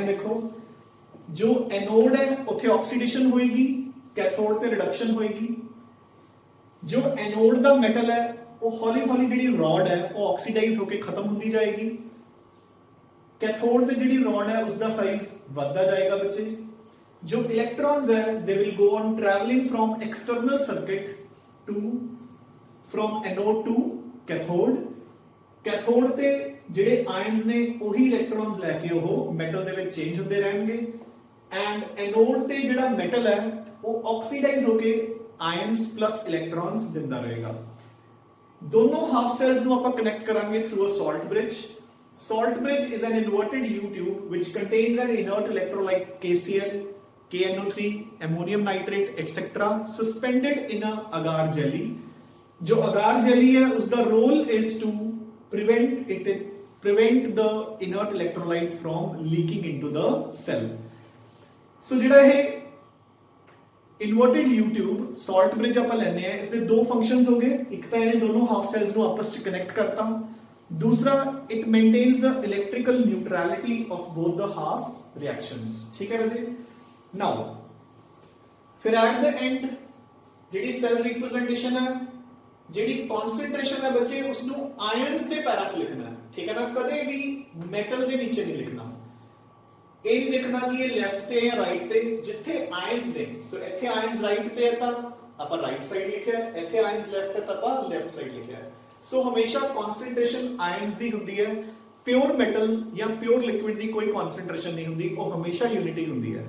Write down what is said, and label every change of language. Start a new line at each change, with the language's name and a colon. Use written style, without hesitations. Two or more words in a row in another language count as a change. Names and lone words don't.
Punjabi: ਦੇਖੋ ਜੋ ਐਨੋਡ ਹੈ ਉੱਥੇ ਆਕਸੀਡੇਸ਼ਨ ਹੋਏਗੀ, ਕੈਥੋਡ ਤੇ ਰਿਡਕਸ਼ਨ ਹੋਏਗੀ। ਜੋ ਐਨੋਡ ਦਾ ਮੈਟਲ ਹੈ ਉਹ ਹੌਲੀ ਹੌਲੀ ਜਿਹੜੀ ਰॉड ਹੈ ਉਹ ਆਕਸੀਡਾਈਜ਼ ਹੋ ਕੇ ਖਤਮ ਹੁੰਦੀ ਜਾਏਗੀ। कैथोड ਤੇ ਜਿਹੜੀ ਰॉड ਹੈ ਉਸ ਦਾ ਸਾਈਜ਼ ਵੱਧਦਾ ਜਾਏਗਾ ਬੱਚੇ। ਜੋ ਇਲੈਕਟ੍ਰॉन्स ਹੈ
English: they will go on traveling from external circuit to from anode to cathode।
Punjabi: ਕੈਥੋਡ ਤੇ ਜਿਹੜੇ ਆਇਨਸ ਨੇ ਉਹੀ ਇਲੈਕਟ੍ਰॉन्स ਲੈ ਕੇ ਉਹ ਮੈਟਲ ਦੇ ਵਿੱਚ ਚੇਂਜ ਹੁੰਦੇ ਰਹਿਣਗੇ ਐਂਡ ਐਨੋਡ ਤੇ ਜਿਹੜਾ ਮੈਟਲ ਹੈ ਉਹ ਆਕਸੀਡਾਈਜ਼ ਹੋ ਕੇ
English: ions plus electrons
Punjabi: ਦਿੰਦਾ ਰਹੇਗਾ। ਦੋਨੋਂ ਹਾਫ ਸੈਲਸ ਨੂੰ ਆਪਾਂ ਕਨੈਕਟ ਕਰਾਂਗੇ
English: through a salt bridge. Salt bridge is an inverted U tube which contains an inert electrolyte KCl, KNO3, ammonium nitrate, etc. suspended in a agar jelly। जो agar jelly
Hindi: है उसका
English: role is to prevent the inert electrolyte from leaking into the cell।
Punjabi: So ਜਿਹੜਾ ਇਹ
English: inverted U tube salt bridge
Punjabi: ਆਪਾਂ ਲੈਣੇ ਆ, ਇਸ ਦੇ ਦੋ ਫੰਕਸ਼ਨਸ ਹੋ ਗਏ। ਇੱਕ ਤਾਂ ਇਹਨੇ ਦੋਨੋਂ ਹਾਫ ਸੈਲਸ ਨੂੰ ਆਪਸ ਵਿੱਚ ਕਨੈਕਟ ਕਰਤਾ,
English: दूसरा it maintains the electrical neutrality of both the half reactions।
Hindi: ठीक है राजे।
Punjabi: now फिर
English: at the end
Punjabi: ਜਿਹੜੀ
English: cell representation
Punjabi: ਹੈ, ਜਿਹੜੀ ਕਾਨਸੈਂਟ੍ਰੇਸ਼ਨ ਹੈ ਬੱਚੇ ਉਸਨੂੰ ਆਇਨਸ ਦੇ ਪੈਰਾਂ 'ਚ ਲਿਖਣਾ ਹੈ।
Hindi: ठीक है ना,
Punjabi: ਕਦੇ ਵੀ ਮੈਟਲ ਦੇ ਨੀਚੇ ਨਹੀਂ ਲਿਖਣਾ। ਇਹ ਨਹੀਂ ਦੇਖਣਾ ਕਿ ਇਹ ਲੈਫਟ ਤੇ ਹੈ ਰਾਈਟ ਤੇ, ਜਿੱਥੇ ਆਇਨਸ ਨੇ। ਸੋ ਇੱਥੇ ਆਇਨਸ ਰਾਈਟ ਤੇ ਹੈ ਤਾਂ ਆਪਾਂ ਰਾਈਟ ਸਾਈਡ ਲਿਖਿਆ, ਇੱਥੇ ਆਇਨਸ ਲੈਫਟ ਹੈ ਤਾਂ ਆਪਾਂ ਲੈਫਟ ਸਾਈਡ ਲਿਖਿਆ। ਸੋ ਹਮੇਸ਼ਾ ਕਨਸੈਂਟ੍ਰੇਸ਼ਨ ਆਇਨਸ ਦੀ ਹੁੰਦੀ ਹੈ। ਪਿਓਰ ਮੈਟਲ ਜਾਂ ਪਿਓਰ ਲਿਕੁਇਡ ਦੀ ਕੋਈ ਕਨਸੈਂਟ੍ਰੇਸ਼ਨ ਨਹੀਂ ਹੁੰਦੀ, ਉਹ ਹਮੇਸ਼ਾ ਯੂਨਿਟੀ ਹੁੰਦੀ ਹੈ।